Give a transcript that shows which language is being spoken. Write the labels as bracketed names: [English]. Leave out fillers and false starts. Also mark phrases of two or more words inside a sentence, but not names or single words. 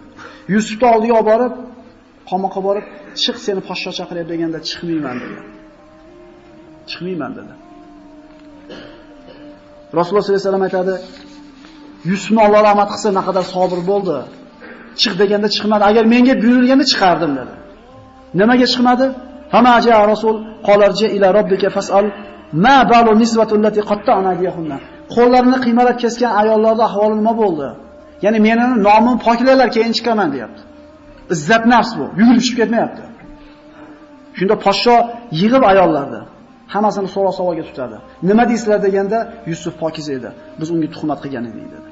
[Uzbek] Yusufni oldiga olib borib, qamoqqa borib, chiq seni podshoh chaqiryapti deganda chiqmayman dedi. Chiqmayman dedi. Rasululloh [Arabic] صلى الله عليه وسلم [Uzbek] aytadi, Yusufni Alloh rahmat qilsa naqadar sabr bo'ldi. Chiq deganda chiqmadi. Agar menga buyurilganda chiqardim dedi. Nimaga chiqmadi? [Arabic] فما جاء رسول قال ارجع إلى ربك فاسأل ما بال النسوة اللاتي قطعن أيديهن. [Uzbek] Qo'llarini qiymalab kesgan ayollarning ahvoli nima bo'ldi? Ya'ni meni nomim poklarlar keyin chiqaman deyapti. Izzat nafs bu. Yugurib chiqib ketmayapti. Shunda podsho yig'ib ayollarni hammasini so'roq savolga tutadi. Nima deysizlar deganda Yusuf pokiz edi. Biz unga tuhmat qilgan edik dedi.